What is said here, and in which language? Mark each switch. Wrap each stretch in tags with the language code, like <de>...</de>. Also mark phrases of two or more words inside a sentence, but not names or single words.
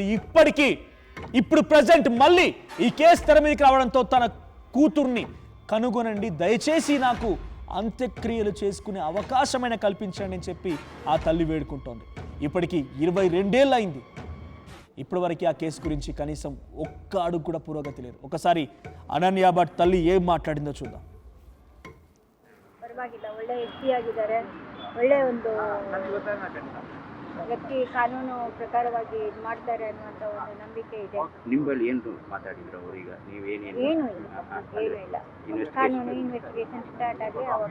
<te>ఇప్పుడు ప్రజెంట్ మళ్ళీ ఈ కేసు తెర మీదకి రావడంతో తన కూతుర్ని కనుగొనండి, దయచేసి నాకు అంత్యక్రియలు చేసుకునే అవకాశమైన కల్పించండి అని చెప్పి ఆ తల్లి వేడుకుంటోంది. ఇప్పటికీ 22 అయింది. ఇప్పటి వరకు ఆ కేసు గురించి కనీసం ఒక్క అడుగు కూడా పురోగతి లేదు. ఒకసారి అనన్య ಭಟ್ తల్లి ఏం మాట్లాడిందో చూద్దాం.</te> <kn>ಪರವಾಗಿಲ್ಲ, ಒಳ್ಳೆ ವ್ಯಕ್ತಿ ಆಗಿದ್ದಾರೆ, ಒಳ್ಳೆ ಒಂದು ವ್ಯಕ್ತಿ, ಕಾನೂನು ಪ್ರಕಾರವಾಗಿ ಇದು ಮಾಡ್ತಾರೆ ಅನ್ನುವಂಥ ಒಂದು ನಂಬಿಕೆ ಇದೆ. ನಿಮ್ಮಲ್ಲಿ ಏನು ಮಾತಾಡಿದ್ರು ಅವರೀಗ ನೀವೇನೇನು? ಏನೂ ಇಲ್ಲ, ಕಾನೂನು</kn> <en>investigation start</en> <kn>ಆಗಿ ಅವಾಗ</kn>